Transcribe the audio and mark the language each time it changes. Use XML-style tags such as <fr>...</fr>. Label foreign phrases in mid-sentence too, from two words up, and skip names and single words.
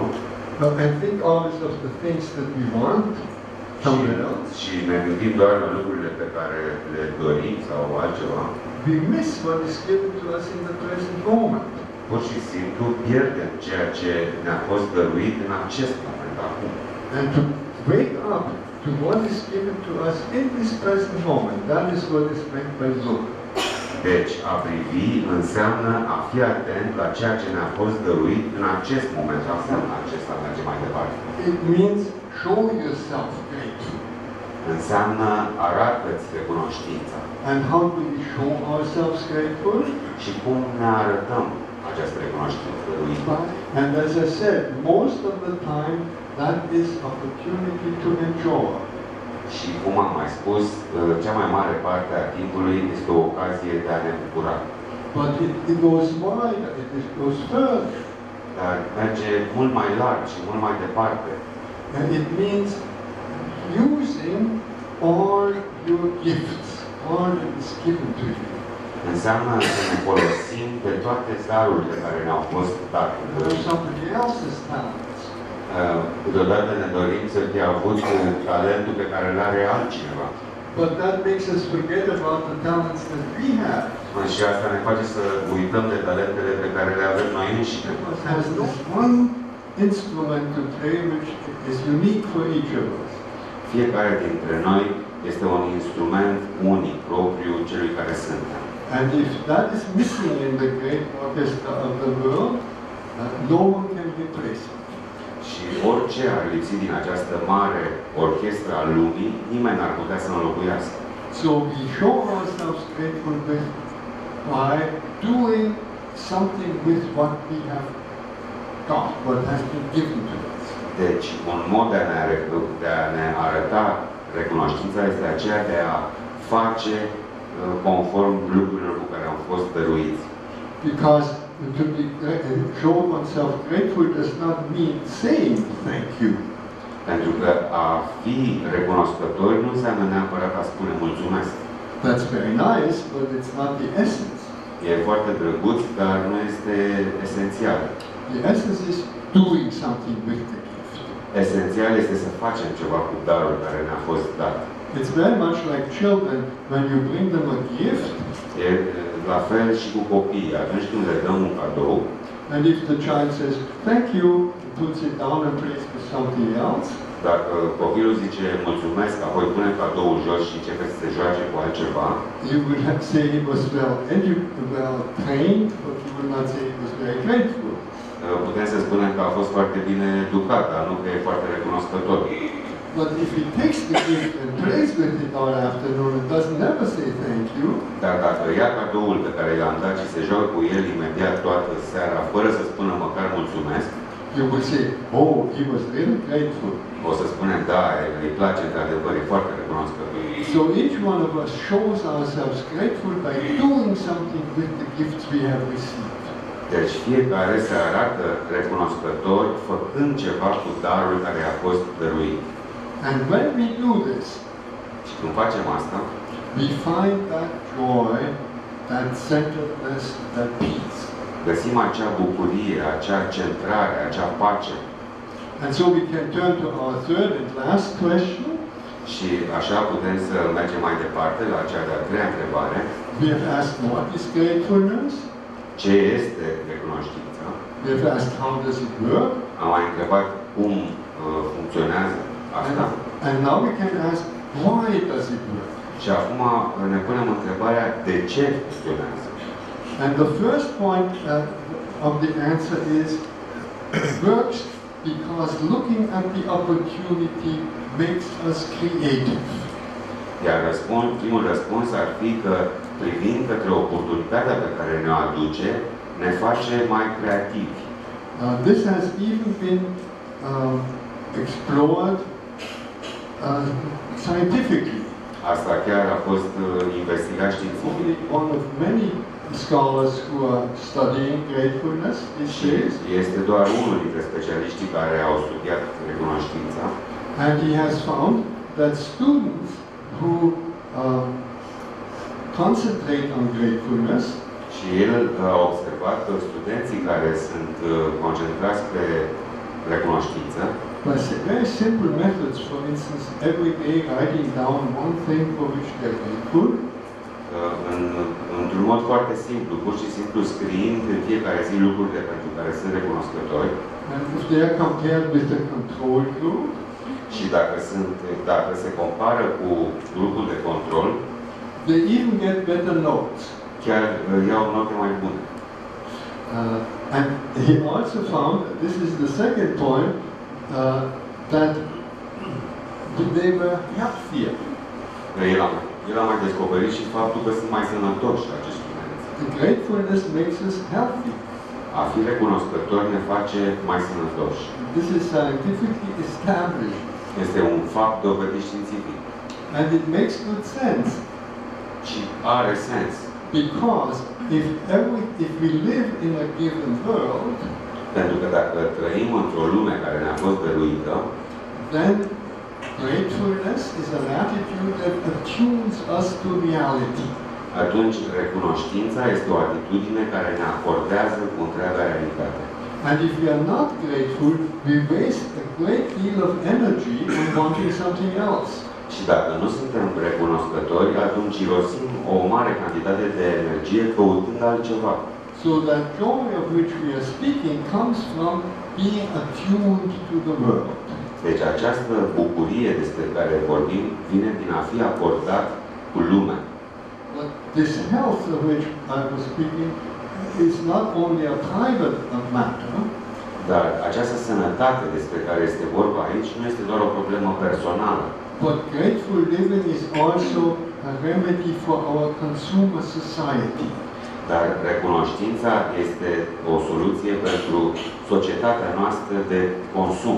<en>and think always of the things that we want somewhere else,</en> <ro>și ne gândim doar la lucrurile pe care le dorim sau altceva,</ro> <en>we miss what is given to us in the present moment.</en> <ro>pur și simplu pierdem ceea ce ne-a fost dăruit în acest moment, acum.</ro> <en>And to wake up to what is given to us in this present moment, that is what is meant by look.</en> <ro>Deci, a privi înseamnă a fi atent la ceea ce ne-a fost dăruit în acest moment. Asta acesta merge mai departe.</ro> <en>It means show yourself grateful.</en> <ro>Înseamnă arată-ți recunoștința.</ro> <en>And how do we show ourselves grateful?</en> <ro>Și cum ne arătăm această recunoștință dăruită?</ro> <en>And as I said, most of the time that is opportunity to enjoy.</en> <ro>Și cum am mai spus, cea mai mare parte a timpului este o ocazie de a ne bucura.</ro> <en>But it goes wider, it goes further.</en> <ro>Dar merge mult mai larg și mult mai departe.</ro> <en>And it means using all your gifts, all that is given to you.</en> <ro>Înseamnă să ne folosim de toate darurile care ne-au fost date.</ro> <en>Somebody else's talents.</en> <ro>Câteodată ne dorim să fi avut talentul pe care îl are altcineva.</ro> <en>But that makes us forget about the talents that we have.</en> <ro>Și asta ne face să uităm de talentele pe care le avem noi înșine.</ro> <en>Has this one instrument to play which is unique for each of us.</en> <ro>Fiecare dintre noi este un instrument unic, propriu celui care suntem.</ro> <en>And if that is missing in the great orchestra of the world, no one can replace it.</en> <ro>Și orice ar lipsi din această mare orchestră a lumii, nimeni n-ar putea să înlocuiască.</ro> <en>So we show ourselves grateful by doing something with what we have got, what has been given to us.</en> <ro>Deci, un mod de a ne arăta recunoștința este aceea de a face conform lucrurilor cu care am fost dăruiți.</ro> <en>Because to show oneself grateful does not mean saying thank you.</en> <ro>Pentru că a fi recunoscător nu înseamnă neapărat a spune mulțumesc.</ro> <en>That's very nice, but it's not the essence.</en> <ro>E foarte drăguț, dar nu este esențial.</ro> <en>The essence is doing something with the gift.</en> <ro>Esențial este să facem ceva cu darul care ne-a fost dat.</ro> <en>It's very much like children when you bring them a gift.</en> <ro>E la fel și cu copiii. Atunci când le dăm un cadou,</ro> <en>And if the child says thank you, puts it down and plays with something else.</en> <ro>Dacă copilul zice mulțumesc, apoi pune cadoul jos și începe să se joace cu altceva,</ro> <en>You would have to say he was well trained, but you would not say he was very grateful.</en> <ro>putem să spunem că a fost foarte bine educat, dar nu că e foarte recunoscător.</ro> <en>But if he takes the gift and plays with it all afternoon and doesn't ever say thank you,</en> <ro>Dar dacă ia cadoul pe care l-am dat și se joacă cu el imediat toată seara, fără să spună măcar mulțumesc,</ro> <en>you would say, oh, he was really grateful.</en> <ro>o să spunem, da, îi place într-adevăr, e foarte recunoscător.</ro> <en>So each one of us shows ourselves grateful by doing something with the gifts we have received.</en> <ro>Deci fiecare se arată recunoscător făcând ceva cu darul care a fost dăruit.</ro> <en>And when we do this,</en> <ro>Și când facem asta,</ro> <en>we find that joy, that centeredness, that peace.</en> <ro>găsim acea bucurie, acea centrare, acea pace.</ro> <en>And so we can turn to our third and last question.</en> <ro>Și așa putem să mergem mai departe la cea de-a treia întrebare.</ro> <en>We have asked what is gratefulness?</en> <ro>Ce este recunoștința?</ro> <en>We have asked how does it work?</en> <ro>Am mai întrebat cum funcționează asta.</ro> <en>And now we can ask why does it work?</en> <ro>Și acum ne punem întrebarea de ce funcționează.</ro> <en>And the first point of the answer is it works because looking at the opportunity makes us creative.</en> <ro>Iar primul răspuns ar fi că privind către oportunitatea pe care ne-o aduce, ne face mai creativi.</ro> <en>This has even been explored scientifically.</en> <ro>Asta chiar a fost investigat științific.</ro> <en>One of many scholars who are studying gratefulness these days.</en> <ro>Este doar unul dintre specialiștii care au studiat recunoștința.</ro> <en>And he has found that students who concentrate on gratefulness</en> <ro>Și el a observat că studenții care sunt concentrați pe recunoștință,</ro> <en>by very simple methods, for instance, every day writing down one thing for which they're grateful,</en> <ro>într-un mod foarte simplu, pur și simplu scriind în fiecare zi lucrurile pentru care sunt recunoscători.</ro> <en>and if they are compared with the control group,</en> <ro>Și dacă se compară cu grupul de control,</ro> <en>they even get better notes.</en> <ro>chiar iau note mai bune.</ro> <en>And he also found, this is the second point, that they were healthier.</en> <ro>El a mai descoperit și faptul că sunt mai sănătoși acești studenți.</ro> <en>The gratefulness makes us healthy.</en> <ro>A fi recunoscător ne face mai sănătoși.</ro> <en>This is scientifically established.</en> <ro>Este un fapt dovedit științific.</ro> <en>And it makes good sense.</en> <ro>Și are sens.</ro> <en>Because if we live in a given world,</en> <ro>Pentru că dacă trăim într-o lume care ne-a fost dăruită,</ro> <en>then gratefulness is an attitude that attunes us to reality.</en> <ro>atunci recunoștința este o atitudine care ne acordează cu întreaga realitate.</ro> <en>And if we are not grateful, we waste a great deal of energy on wanting something else.</en> <ro>Și dacă nu suntem recunoscători, atunci irosim o mare cantitate de energie căutând altceva.</ro> <en>So that joy of which we are speaking comes from being attuned to the world.</en> <ro>Deci această bucurie despre care vorbim vine din a fi acordat cu lumea.</ro> <en>But this health of which I was speaking is not only a private matter,</en> <ro>Dar această sănătate despre care este vorba aici nu este doar o problemă personală.</ro> <en>but grateful living is also a remedy for our consumer society.</en> <ro>Dar recunoștința este o soluție pentru societatea noastră de consum.</ro>